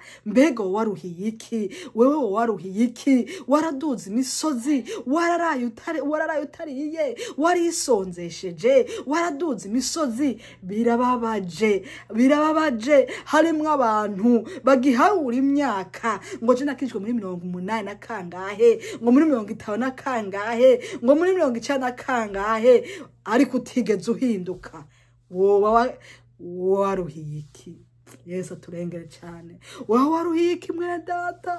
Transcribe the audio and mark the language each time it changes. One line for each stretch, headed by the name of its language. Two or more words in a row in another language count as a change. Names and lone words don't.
Rundi: Mbega waruhiye iki? Wewe waruhiye iki? Waraduza imisozi, wararaye utariye, warisonzesheje, waraduza imisozi. Birababaje, harimwo abantu bagihawura imyaka, ngo je nakijwe muri 80 na kangahe, ngo muri 50 na kangahe, ngo muri 90 na kangahe, ariko utigeze uhinduka. Wowe waruhiye iki? Yesu aturengere cyane. Wowe waruhiye iki mwene data?